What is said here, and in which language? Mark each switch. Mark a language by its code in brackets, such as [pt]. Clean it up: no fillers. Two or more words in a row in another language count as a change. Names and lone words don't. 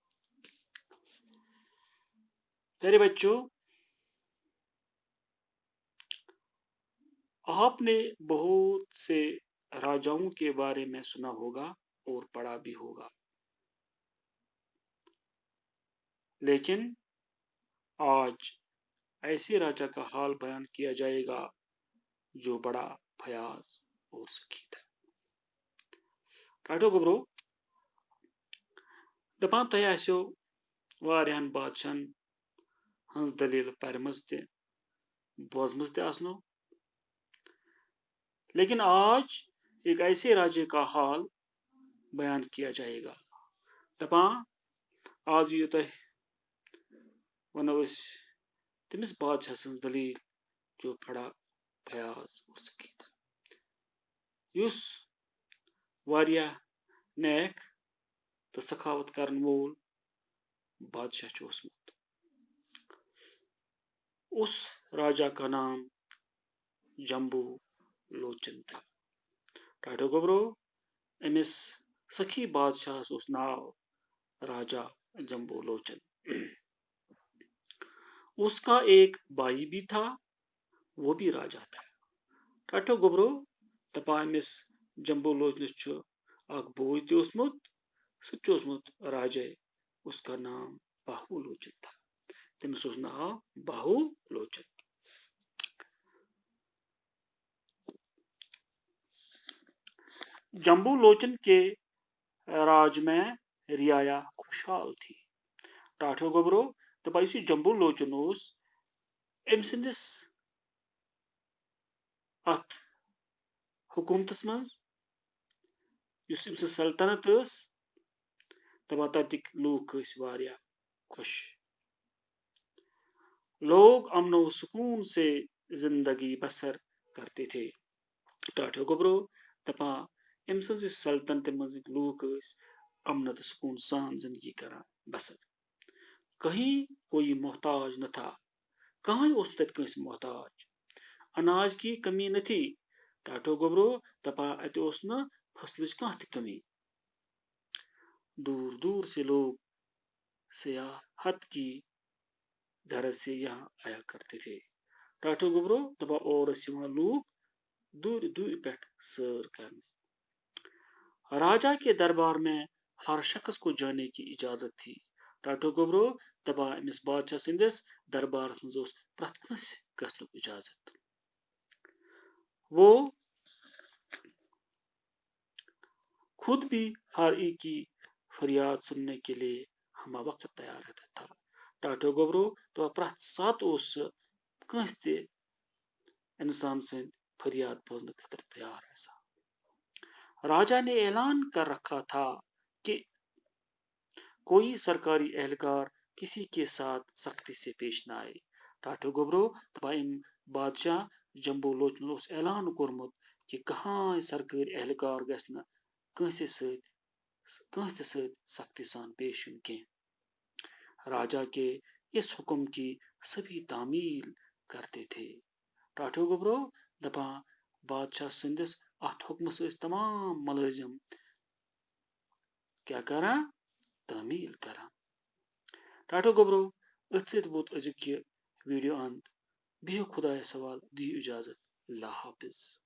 [ur] پیارے بچوں، آپ نے بہت سے راجاؤں کے بارے میں سنا ہوگا اور پڑھا بھی ہوگا، لیکن آج ایسے راجا کا حال بیان کیا جائے گا جو بڑا فیاض اور سخی تھا۔ [ks] ٹاٹو گبرو دپان تۄہہِ آسیو واریاہن بادشاہن ہنٛز دلیل پرمٕژ تہِ بوزمٕژ تہِ آسنو، [ur] لیکن آج ایک ایسے راجے کا حال بیان کیا جائے گا۔ [ks] دپان آز یِیو تۄہہِ ونو أسۍ تٔمِس بادشاہ سٕنٛز دلیل [ur] جو بڑا فیاض اور سخی تھا، [ks] یُس واریاہ نیک تہٕ سخاوت کرن وول بادشاہ چھُ اوسمُت۔ [ur] اس راجا کا نام جمبو لوچن تھا۔ [ks] ٹاٹو گبرو أمِس سخی بادشاہس اوس ناو راجا جمبو لوچن۔ [ur] اس کا ایک بھائی بھی تھا، وہ بھی راجا تھا۔ [ks] ٹاٹو گبرو دپان أمِس جمبو لوچنس چھُ اکھ بوے تہِ اوسمُت، سُہ تہِ چھُ اوسمُت راجے، [ur] اس کا نام باہو لوچن تھا۔ [ks] تٔمِس اوس ناو باہو لوچن۔ [ur] جمبو لوچن کے راج میں رعایا خوشحال تھی۔ [ks] ٹاٹو گبرو دپان یُس یہِ جمبو لوچن اوس، أمۍ سٕنٛدِس اتھ حکومتس منٛز یُس أمۍ سٕنٛز سلطنت ٲس، دپان تتِکۍ لوٗکھ ٲسۍ واریاہ خۄش۔ [ur] لوگ امن و سکون سے زندگی بسر کرتے تھے۔ [ks] ٹاٹو گبرو دپان أمۍ سٕنٛز یُس سلطنت منٛزٕکۍ لوٗکھ ٲسۍ امن تہٕ سکون سان زندگی کران بسر۔ [ur] کہیں کوئی محتاج نہ تھا، [ks] کہاں اوس تتہِ کٲنٛسہِ محتاج۔ [ur] اناج کی کمی نہ تھی۔ [ks] ٹاٹو گبرو دپان اتہِ اوس نہٕ فصلٕچ کانٛہہ تہِ کمی۔ [ur] دور دور سے لوگ سیاحت کی غرض سے یہاں آیا کرتے تھے۔ [ks] ٹاٹو گبرو دپان اور ٲسۍ یِوان لوٗکھ دوٗرِ دوٗرِ پٮ۪ٹھ سٲر کرنہِ۔ [ur] راجا کے دربار میں ہر شخص کو جانے کی اجازت تھی۔ [ks] ٹاٹو گبرو دپان أمِس بادشاہ سٕنٛدِس دربارس منٛز اوس پرٛٮ۪تھ کٲنٛسہِ گژھنُک اجازت۔ [ur] وہ خود بھی ہر ایک کی فریاد سننے کے لیے ہمہ وقت تیار رہتا تھا۔ [ks] ٹاٹو گبرو دپان پرٛٮ۪تھ ساتہٕ اوس سُہ کٲنٛسہِ تہِ انسان سٕنٛدۍ فریاد بوزنہٕ خٲطرٕ تیار آسان۔ [ur] راجا نے اعلان کر رکھا تھا کہ کوئی سرکاری اہلکار کسی کے ساتھ سختی سے پیش نہ آئے۔ [ks] ٹاٹو گبرو دپان بادشاہ جمبو لوچن اوس اعلان کوٚرمُت کہ کٕہٕنۍ سرکٲری اہلکار گژھِ نہٕ کٲنٛسہِ سۭتۍ سختی سان پیش یُن کینٛہہ۔ [ur] راجا کے اس حکم کی سبھی تعمیل کرتے تھے۔ [ks] ٹاٹو گبرو دپان بادشاہ سٕنٛدِس اتھ حکمس ٲسۍ تمام ملٲزم کیٛاہ کران؟ تعمیل کران۔ ٹاٹو گبرو أتھۍ سۭتۍ ووت أزیُک یہِ ویڈیو انت۔ بِہِو خۄدایس حوالہٕ، دِیِو اجازت، اللہ حافظ۔